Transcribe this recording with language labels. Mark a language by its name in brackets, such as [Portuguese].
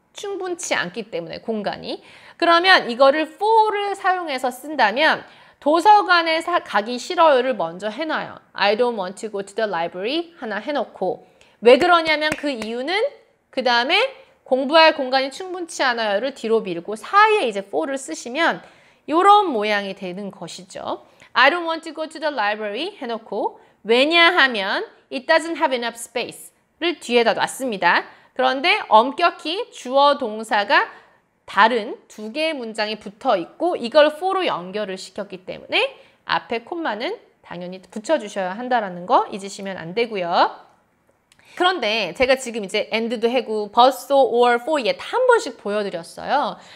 [Korean] 충분치 않기 때문에 공간이. 그러면 이거를 for를 사용해서 쓴다면 도서관에 가기 싫어요를 먼저 해놔요. [English] I don't want to go to the library [Korean] 하나 해놓고 왜 그러냐면 그 이유는 그 다음에 공부할 공간이 충분치 않아요를 뒤로 밀고 사이에 이제 for를 쓰시면 이런 모양이 되는 것이죠. [English] I don't want to go to the library [Korean] 해놓고 왜냐하면 [English] it doesn't have enough space를 [Korean] 뒤에다 놨습니다. 그런데 엄격히 주어 동사가 다른 두 개의 문장이 붙어 있고 이걸 for로 연결을 시켰기 때문에 앞에 콤마는 당연히 붙여주셔야 한다는 거 잊으시면 안 되고요. 그런데 제가 지금 이제 and도 하고 but, so, or, for, yet 한 번씩 보여드렸어요.